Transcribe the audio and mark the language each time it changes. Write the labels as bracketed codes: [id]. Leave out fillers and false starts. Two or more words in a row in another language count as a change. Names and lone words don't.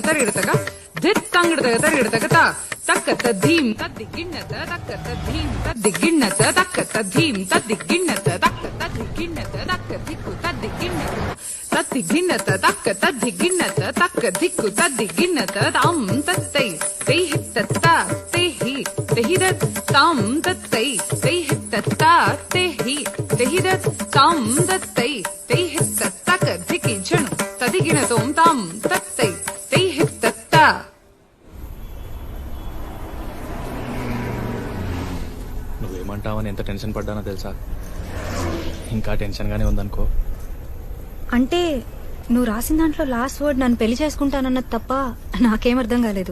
[te] तरगड़ तक धित तंगड़ तक तरगड़ तक ता तक तद्धीम तद्दिगिन्नत तक तद्धीम तद्दिगिन्नत तक तद्धीम तद्दिगिन्नत तक तद्दिगिन्नत तक दिक्कु तद्दिगिन्नत तद्दिगिन्नत तक तद्दिगिन्नत तक दिक्कु तद्दिगिन्नत ताम तत्तै तै हित्तत्ता तेहि तेहिदत् ताम तत्तै तै हित्तत्ता तेहिदत् ताम तत्तै तै हित्तत्तक धिकि जनु तदिगिनतों ताम तत्तै तै हित्तत्ता. నువ్వేమంటావని ఎంత టెన్షన్ పడ్డానో తెలుసా? ఇంకా టెన్షన్గానే ఉందనుకో. అంటే నువ్వు రాసిన దాంట్లో [en] last word [te] నన్ను పెళ్లి చేసుకుంటానన్నది తప్ప నాకేం అర్థం కాలేదు.